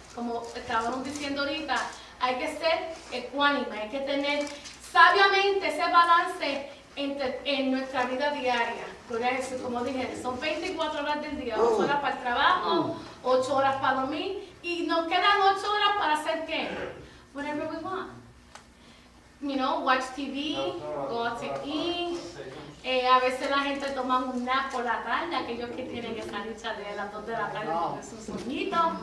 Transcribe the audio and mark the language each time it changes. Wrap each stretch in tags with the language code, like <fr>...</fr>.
<es>Como estábamos diciendo ahorita, hay que ser ecuánime, hay que tener sabiamente ese balance en nuestra vida diaria. Gloria a Jesús, como dije, son 24 horas del día, 8 horas para el trabajo, 8 horas para dormir, y nos quedan 8 horas para hacer ¿qué?</es> <en>Whatever we want. You know, watch TV, go out to eat.</en> <es>A veces la gente toma un nap por la tarde, aquellos que tienen esa lucha de las 2 de la tarde con sus sueñitos.</es>